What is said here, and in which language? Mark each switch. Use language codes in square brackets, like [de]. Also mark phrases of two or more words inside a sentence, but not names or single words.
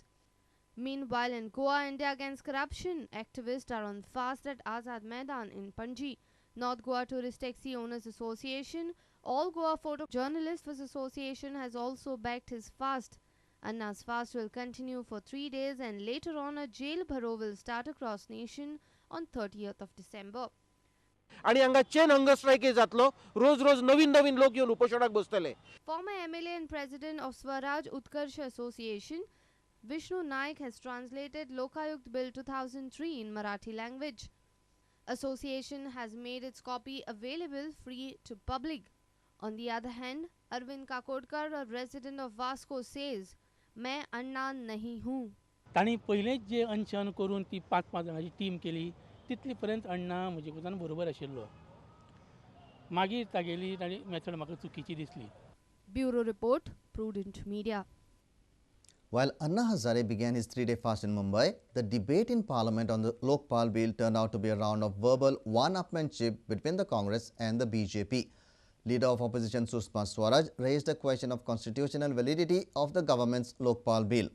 [en] Meanwhile, in Goa, India Against Corruption activists are on fast at Azad Maidan in Panji. North Goa Tourist Taxi Owners Association, All Goa Photojournalists Association has also backed his fast. Anna's fast will continue for 3 days and later on a [hi] जेल भरो [en] will start across nation on 30th of December. [kok] आणि हांगा [en] chain hunger strike [kok] जातलो, रोज रोज नवीन नवीन लोक येवन उपोषणाक बसतले. [en] Former MLA and President of Swaraj Utkarsh Association, Vishnu Naik has translated Lokayukt Bill 2003 in Marathi language. Association has made its copy available free to public. On the other hand, Arvind Kakodkar, a resident of Vasco, says, [hi] "मैं अन्ना नहीं हूँ." [kok] ताणी पहिलेच जे अंचन करून ती 5-5 जणांची टीम केली, तितली पर्यंत अण्णा म्हजे कोतान बरोबर आशिल्लो. मागीर तागेली ताणी मेथड म्हाका चुकीची दिसली. [en] Bureau Report, Prudent Media. While Anna Hazare began his 3-day fast in Mumbai, the debate in Parliament on the Lokpal bill turned out to be a round of verbal one-upmanship between the Congress and the BJP. Leader of opposition Sushma Swaraj raised a question of constitutional validity of the government's Lokpal bill.